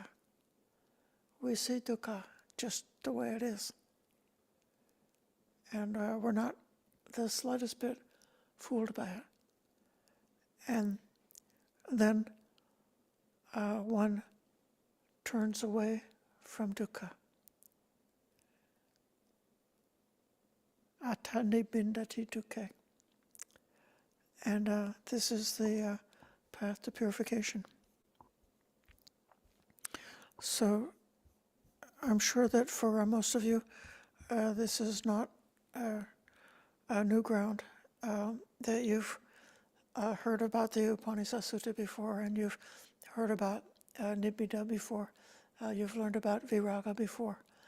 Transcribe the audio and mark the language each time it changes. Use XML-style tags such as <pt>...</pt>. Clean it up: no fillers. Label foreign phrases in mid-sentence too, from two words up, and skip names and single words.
<en>We see dukkha just the way it is. And we're not the slightest bit fooled by it. And then one turns away from dukkha.</en> <pi>Atani bindati dukkha.</pi> <en>And this is the path to purification. So I'm sure that for most of you, this is not a new ground, that you've heard about the Upanishad Sutta before, and you've heard about Nibbida before, you've learned about Viraga before.</en>